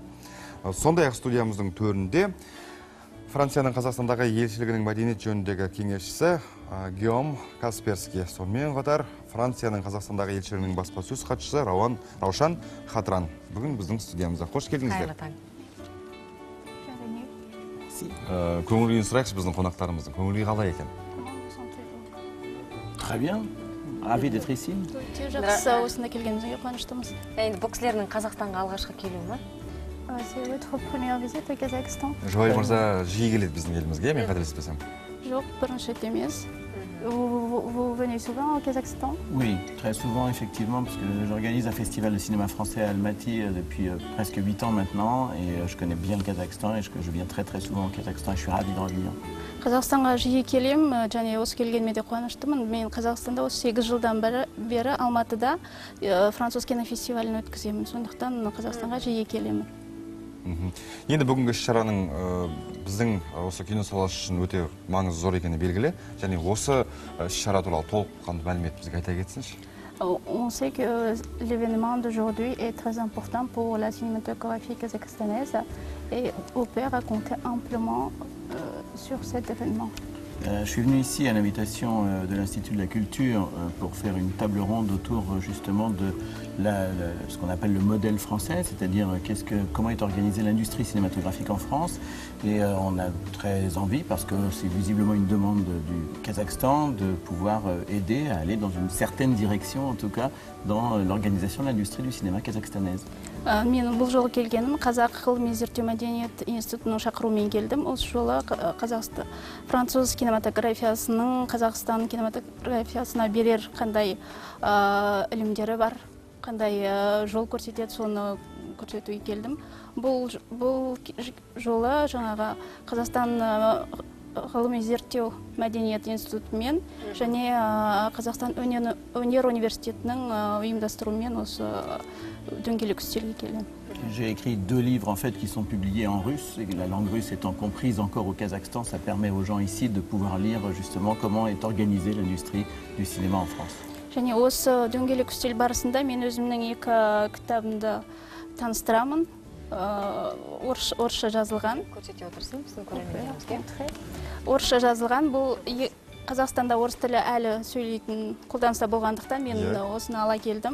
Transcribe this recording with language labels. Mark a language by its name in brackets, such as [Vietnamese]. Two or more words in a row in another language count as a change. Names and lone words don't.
[Kazakh] Сондай-ақ студиямыздың төрінде Францияның Қазақстандағы елшілігінің мәдениет жөніндегі кеңесшісі Гиом Касперский, сонымен қатар Францияның Қазақстандағы елшілігінің баспасөз хатшысы Раушан Хатран бүгін біздің студиямызда. Қош келдіңіздер. Көңіл-күйін сұрайықшы біздің қонақтарымыздың. Көңіл-күй қалай екен? [French] Très bien. Ravi d'être ici. [Kazakh] Жақсы, осында келгенімізге қуаныштымыз. Енді бұл кісілердің Қазақстанға алғашқы келуі ме? [French] C'est votre première visite au Kazakhstan? [Kazakh] Жоэл мырза жиі келеді біздің елімізге, мен қателеспесем. Жоқ, бірінші рет емес. [French] Vous venez souvent au Kazakhstan? Oui, très souvent effectivement, parce que j'organise un festival de cinéma français à Almaty depuis presque 8 ans maintenant, et je connais bien le Kazakhstan, et je viens très souvent au Kazakhstan, et je suis ravi d'en revenir. [Kazakh] Қазақстанға жиі келем, және осы келгеніме де қуаныштымын. Мен Қазақстанда осы 8 жылдан бері Алматыда француз кинофестивалін өткіземін. Сондықтан Қазақстанға жиі келемін. Енді бүгінгі шараның біздің осы кино саласы үшін өте маңызы зор екені белгілі. Және осы шара туралы толыққанды мәлімет бізге айта кетсінші. [French] On sait que l'événement d'aujourd'hui est très important pour la cinématographie kazakhstanaise et opère à compter amplement sur cet événement. Je suis venu ici à l'invitation de l'Institut de la Culture pour faire une table ronde autour justement de ce qu'on appelle le modèle français, c'est-à-dire comment est organisée l'industrie cinématographique en France. Et on a très envie, parce que c'est visiblement une demande du Kazakhstan, de pouvoir aider à aller dans une certaine direction, en tout cas, dans l'organisation de l'industrie du cinéma kazakhstanaise. [Kazakh] Мен бұл жолы келгенім Қазақ ғылыми зерттеу мәдениет институтының шақыруымен келдім. Осы жолы француз кинематографиясының Қазақстан кинематографиясына берер қандай ілімдері бар, қандай жол көрсетеді, соны көрсетуге келдім. Бұл жолы жаңағы Қазақстан ғылыми зерттеу мәдениет институтымен және Қазақстан өнер университетінің ұйымдастыруымен осы дөңгелек үстелге келдім. [French] J'ai écrit 2 livres en fait qui sont publiés en russe, et la langue russe étant comprise encore au Kazakhstan, ça permet aux gens ici de pouvoir lire justement comment est organisée l'industrie du cinéma en France. [Kazakh] Және осы дөңгелек үстел барысында мен өзімнің 2 кітабымды таныстырамын. Орысша жазылған. Көрсете отырсын біздің көрермендерімізге. Орысша жазылған, бұл Қазақстанда орыс тілі әлі сөйлейтін қолданыста болғандықтан мен осыны ала келдім.